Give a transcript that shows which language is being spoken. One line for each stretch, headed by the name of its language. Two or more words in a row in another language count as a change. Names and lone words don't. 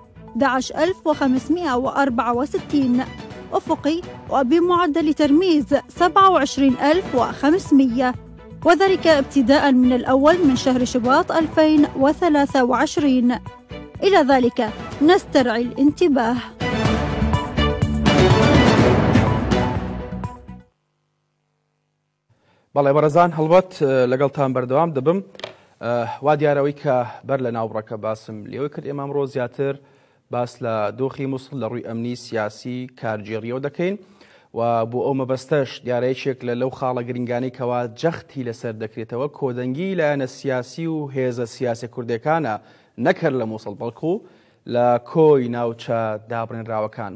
Arabic: 11564 أفقي وبمعدل ترميز 27500، وذلك ابتداء من الأول من شهر شباط 2023. إلى ذلك نسترعي الانتباه.
Central Kurdish: بەڵێ بەڕێزان هەڵبەت لەگەڵتان بەردەوام دەبم. وا دیارەوەی کە بەر لە ناوبڕەکە باسم لێوەی کرد ئێمە ئەمڕۆ زیاتر باس لە دۆخی مووسڵ لە ڕووی ئەمنی سیاسی کارگێڕیەوە دەکەین و بۆ ئەو مەبەستەش دیارەیەکێک لەو خاڵە گرنگانەی کەوا جەختی لەسەر دەکرێتەوە کۆدەنگی لایەنە سیاسی و هێزە سیاسی کوردەکانە نەکرد لە مووسڵ بەڵکو لە کۆی ناوچە دابڕێنراوەکان.